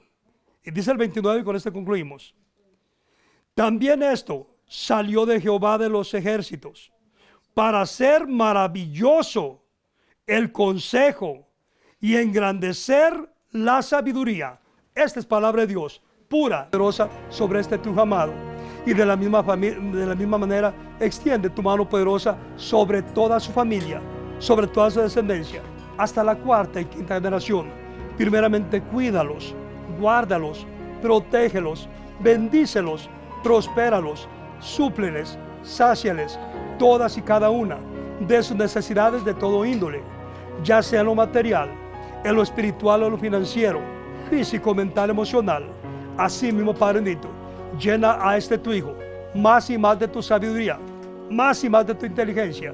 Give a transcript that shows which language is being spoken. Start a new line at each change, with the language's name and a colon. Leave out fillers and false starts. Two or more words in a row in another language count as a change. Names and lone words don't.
Spanish: Y dice el 29, y con este concluimos. También esto salió de Jehová de los ejércitos, para hacer maravilloso el consejo y engrandecer la sabiduría. Esta es palabra de Dios, pura, poderosa sobre este tu amado. Y de la misma manera, extiende tu mano poderosa sobre toda su familia, sobre toda su descendencia, hasta la cuarta y quinta generación. Primeramente, cuídalos, guárdalos, protégelos, bendícelos, prospéralos, súpleles, sáciales, todas y cada una de sus necesidades de todo índole, ya sea en lo material, en lo espiritual o lo financiero, físico, mental, emocional. Así mismo, Padre bendito, llena a este tu hijo más y más de tu sabiduría, más y más de tu inteligencia.